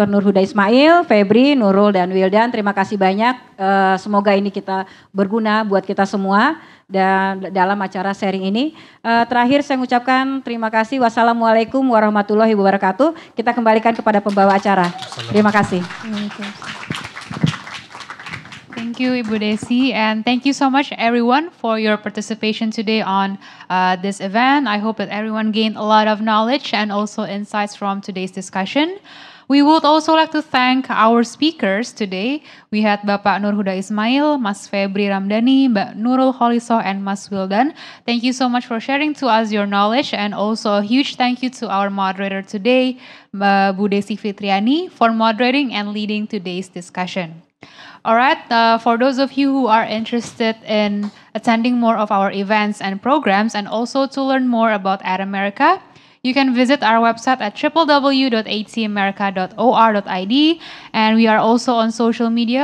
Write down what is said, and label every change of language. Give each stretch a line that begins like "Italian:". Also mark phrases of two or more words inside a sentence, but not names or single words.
Indonesian: Nur Huda Ismail, Febri, Nurul, dan Wildan, terima kasih banyak. Semoga ini kita berguna buat kita semua dan dalam acara sharing ini. Terakhir saya mengucapkan terima kasih.
Arabic: والسلام عليكم ورحمة الله وبركاته.
Indonesian: Kita kembalikan kepada pembawa acara. Terima kasih.
English: Thank you, Ibu Desi, and thank you so much everyone for your participation today on this event. I hope that everyone gained a lot of knowledge and also insights from today's discussion. We would also like to thank our speakers today. We had Bapak Nur Huda Ismail, Mas Febri Ramdhani, Mbak Nurul Kholista, and Mas Wildan. Thank you so much for sharing to us your knowledge, and also a huge thank you to our moderator today, Bu Desi Fitriani, for moderating and leading today's discussion. All right, for those of you who are interested in attending more of our events and programs, and also to learn more about AdAmerica, you can visit our website at www.atmerica.or.id, and we are also on social media.